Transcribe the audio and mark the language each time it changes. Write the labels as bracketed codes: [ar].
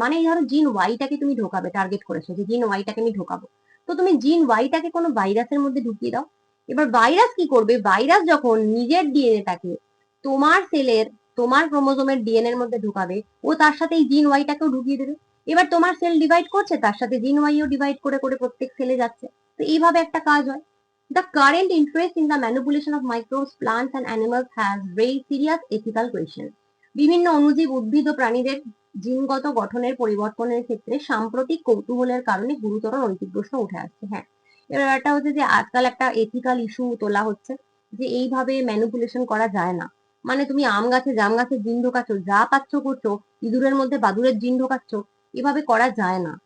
[bn] মানে এই ধরো জিন ওয়াইটাকে তুমি ঢোকাবে, টার্গেট করেছো যে জিন ওয়াইটাকে আমি ঢোকাবো, তো তুমি জিন ওয়াইটাকে কোনো ভাইরাসের মধ্যে ঢুকিয়ে দাও। এবার ভাইরাস কি করবে, ভাইরাস যখন নিজের ডিএনএটাকে তোমার সেলের, তোমার ক্রোমোজোমের ডিএনএ এর মধ্যে ঢুকাবে, ও তার সাথে এই জিন ওয়াইটাকেও ঢুকিয়ে দেবে। এবার তোমার সেল ডিভাইড করছে, তার সাথে জিন ওয়াইও ডিভাইড করে করে প্রত্যেক সেলে যাচ্ছে। তো এইভাবে একটা কাজ হয়। [en] The current interest in the manipulation of microbes, plants and animals has raised serious ethical questions. [bn] বিভিন্ন অণুজীব, উদ্ভিদ ও প্রাণীদের জিনগত গঠনের পরিবর্তনের ক্ষেত্রে সাম্প্রতিক কৌতূহলের কারণে গুরুতর নৈতিক প্রশ্ন উঠে আসছে। হ্যাঁ, এবার একটা হচ্ছে যে আজকাল একটা এথিক্যাল ইস্যু তোলা হচ্ছে যে এইভাবে ম্যানিপুলেশন করা যায় না। মানে তুমি আম গাছে জাম গাছের জিন ঢোকাচ্ছ, যা পাচ্ছ করছো, ইঁদুরের মধ্যে বাদুরের জিন ঢোকাচ্ছ, এভাবে করা যায় না।